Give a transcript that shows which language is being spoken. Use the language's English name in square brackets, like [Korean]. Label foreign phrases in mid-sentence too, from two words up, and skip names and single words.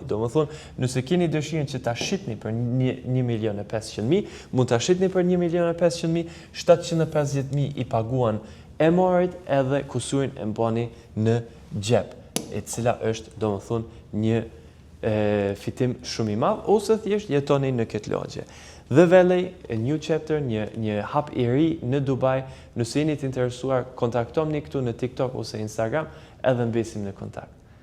[Albanian] Do më thonë, nëse keni dëshirën që ta shitni për 1,500,000, mund ta shitni për 1,500,000, 750,000 i paguan e marit edhe kusurin e mbani në gjep, e cila është, do më thonë, një fitim shumë i madh, ose thjesht jetoni në këtë lagje. [English] The Valley, a new chapter, [Albanian] një hap i ri në Dubai. Nëse jeni të interesuar, kontaktomni këtu në TikTok ose Instagram, edhe mbesim në kontakt.